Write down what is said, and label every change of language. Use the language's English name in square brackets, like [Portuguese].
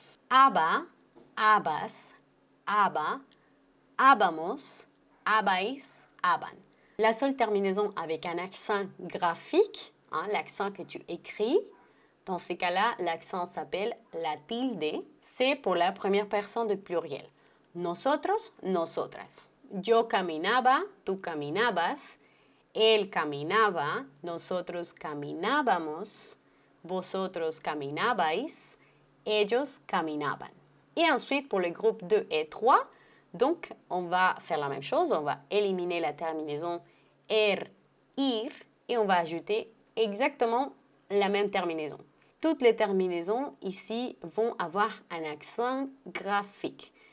[Spanish] Aba, abas, aba, abamos, abais, aban. [French] La seule terminaison avec un accent graphique, l'accent que tu écris, dans ces cas-là, l'accent s'appelle la tilde. C'est pour la première personne du pluriel. [Spanish] Nosotros, nosotras. Yo caminaba, tú caminabas. Él caminaba, nosotros caminábamos, vosotros caminabais, ellos caminaban. [French] Et ensuite, pour les groupes 2 et 3, donc, on va faire la même chose. On va éliminer la terminaison ir, et on va ajouter exactement la même terminaison. Toutes les terminaisons ici vont avoir un accent graphique.